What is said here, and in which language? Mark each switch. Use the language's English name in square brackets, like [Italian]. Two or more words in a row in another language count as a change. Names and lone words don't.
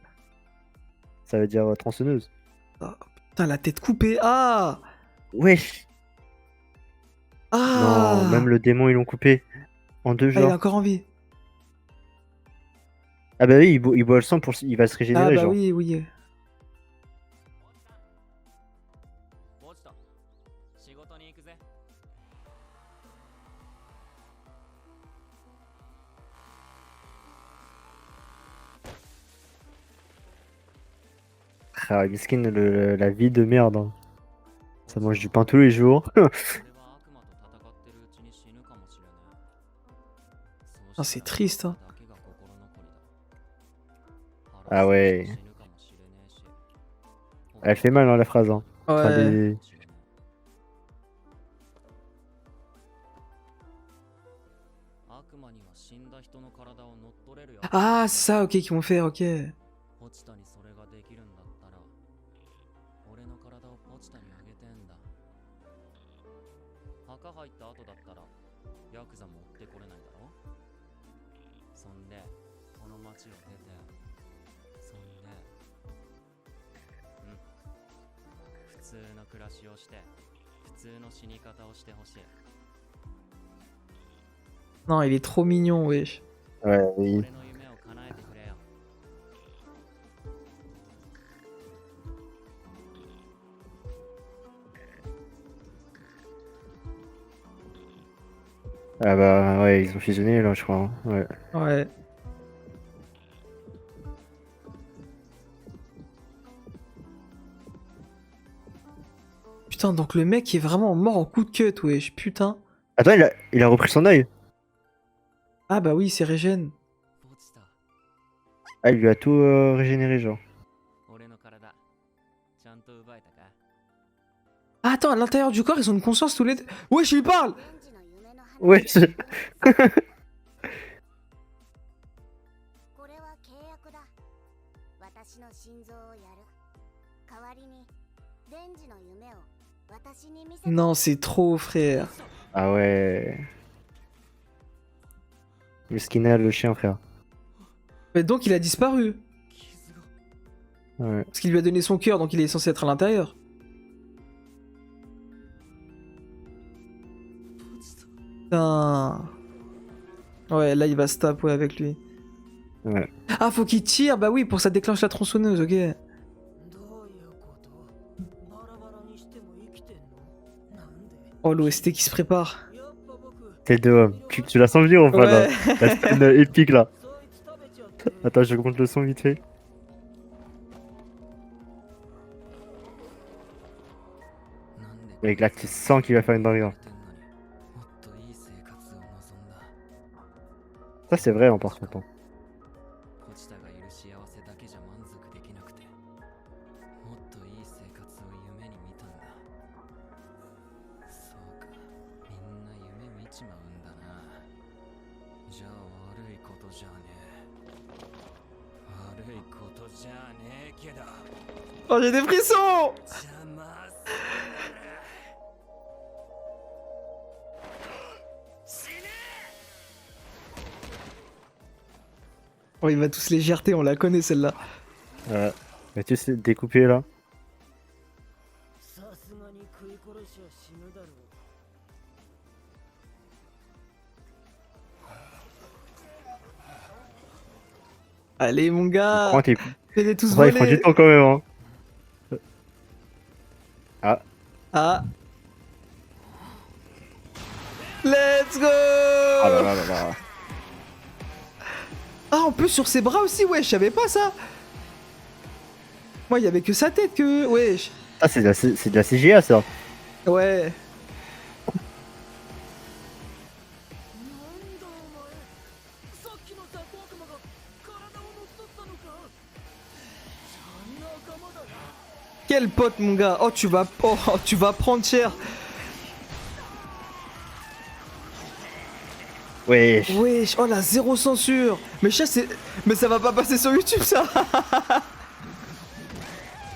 [French] Ça veut dire tronçonneuse. Ah, putain, la tête coupée. Ah! Wesh! Ah! Non, même le démon, ils l'ont coupé en deux, Ah, il a genre. encore envie. Ah bah oui, il boit le sang il va se Ah, régénérer, bah genre. oui, oui. [Japanese] 落ちた。仕事に行くぜ。 [French] Ah, Miskin, la vie de merde, hein. Ça mange du pain tous les jours. [Japanese] 俺は悪魔と戦ってるうちに死ぬかもしれない。 [French] Ah, c'est triste, hein. Ah ouais. Elle fait mal, hein, la phrase, hein. Enfin, Ouais. Ah, c'est ça, ok, qu'ils vont faire, ok. [Japanese] ポチタにそれができるんだったら俺の体をポチタにあげてんだ。墓入った後だったらヤクザも追ってこれないだろ。そんでこの町を出て、そんで普通の暮らしをして普通の死に方をしてほしい。 [French] Non, il est trop mignon, wesh. Ouais, oui. [Japanese] 俺の夢を叶えてくれよ。 [French] Ah bah ouais, ils ont fusionné là, je crois, hein. Ouais. Ouais. Putain, donc le mec est vraiment mort en coup de cut, wesh, putain. Attends, il a repris son œil. Ah bah oui, c'est régène. ポチタ、 Ah, il lui a tout régénéré, genre. [Japanese] 俺の体ちゃんと奪えたか。 [French] Ah, attends, à l'intérieur du corps, ils ont une conscience tous les deux. Wesh, il parle! Ouais, [Japanese] これは契約だ。私の心臓をやる。代わりに、デンジの夢を私に見せて。 [French] Non, c'est trop, frère. Ah ouais. Le skinner, le chien, frère. Mais donc, il a disparu. [Japanese] 傷が [French] Ouais. Parce qu'il lui a donné son cœur, donc il est censé être à l'intérieur. ポチタ。 Putain. Ouais, là, il va se taper avec lui. Ouais. Ah, faut qu'il tire, bah oui, pour que ça déclenche la tronçonneuse, ok. [Japanese] どういうことバラバラにしても生きてんのなんで [French] Oh, l'OST qui se prépare. [Japanese] やっぱ僕、 [French] T'es deux hommes. Tu la sens venir ou pas là? Ouais. La scène épique là. [Japanese] そいつ食べちゃって。 [French] Attends, je compte le son vite fait. [Japanese] なんで [French] Avec là, tu sens qu'il va faire une dinguerie. [Japanese] もっといい生活を望んだ。 [French] Ça, c'est vrai, en par contre. Hein. [Japanese] ポチタがいる幸せだけじゃ満足できなくて、もっといい生活を夢に見たんだ。そうか、みんな夢見ちまうんだな。じゃあ悪いことじゃねえ。悪いことじゃねえけど。 [French] Oh, j'ai des frissons! [Japanese] 邪魔する。死ね。 [French] Oh, il va tous les gerter, on la connaît celle-là. Ouais. Mais tu sais, découpé là. [Japanese] さすがに食い殺しは死ぬだろう。 [French] Allez, mon gars! Prends tes... Fais-les tous Ouais, il prend du voler! temps quand même. Hein. [English] Ah! Let's go! [French] Ah là là là là. Ah, en plus sur ses bras aussi, ouais, je savais pas ça! Moi, il y avait que sa tête que. Wesh! Ah, c'est de la CGA ça. Ouais! [Japanese] なんだお前、さっきの雑魚悪魔が体を乗っ取ったのか。仲間だな。 [French] Quel pote, mon gars! Oh, tu vas prendre cher! Wesh. Wesh! Oh, la zéro censure! Mais ça va pas passer sur YouTube, ça!